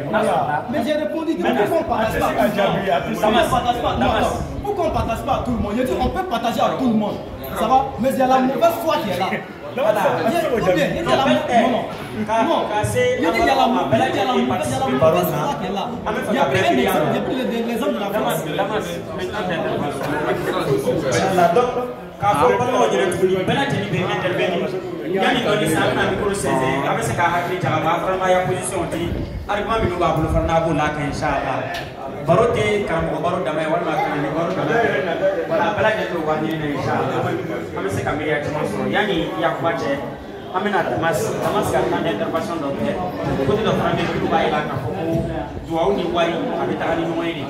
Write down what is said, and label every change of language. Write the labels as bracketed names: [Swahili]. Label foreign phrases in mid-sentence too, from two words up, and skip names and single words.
[French] Mais j'ai répondu que pourquoi on ne partage pas à tout le monde? Je dis on peut partager à tout le monde. Ça va? Mais il y a la mauvaise foi qui est là. Voilà. Il y a la mauvaise foi qui est là. Il y a plein d'exemples. J'ai pris l'exemple de la France. [Bambara] K'a fɔ balimaw yɛrɛ tuguni bɛɛ lajɛlen bɛ intervenir yanni dɔɔni sa an bɛna micro saisin a bɛ se k'a hakili jagaba faramaya position di argument minnu b'a bolo fana n'a b'o la kɛ [Arabic] إن شاء الله [Bambara] baro tɛ karamɔgɔ baro dama ye walima kalanden baro dama ye wala bɛɛ lajɛlen bɛ wari ɲini na [Arabic] إن شاء الله [Bambara] an bɛ se ka miiriya caman sɔrɔ yanni yakuba cɛ an bɛna Damas ka [French] temps d'intervention [Bambara] dɔ kɛ côté dɔ fana bɛ yen minnu b'a yira k'a fɔ ko duwawu ni wari a bɛ taga ni ɲɔgɔn ye de.